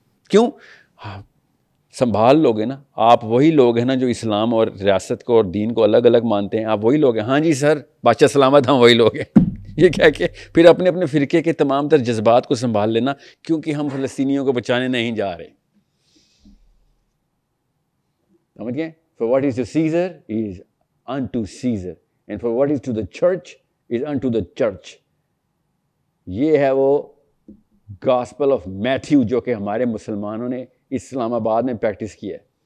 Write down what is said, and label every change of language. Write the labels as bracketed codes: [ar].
[ur] کیوں؟ سنبھال لوگ ہیں نا آپ, وہی لوگ ہیں نا جو اسلام اور ریاست کو اور دین کو الگ الگ مانتے ہیں. آپ وہی لوگ ہیں. ہاں جی سر, بادشاہ سلامت, ہم وہی لوگ ہیں. یہ کہہ کے پھر اپنے اپنے فرقے کے تمام تر جذبات کو سنبھال لینا, کیونکہ ہم فلسطینیوں کو بچانے نہیں جا رہے. سمجھ گئے؟ [en] For what is to Caesar is unto Caesar, and for what is to the church is unto the church. [ur] یہ ہے وہ گاسپل آف میتھیو جو کہ ہمارے مسلمانوں نے اسلام آباد میں پریکٹس کیا ہے.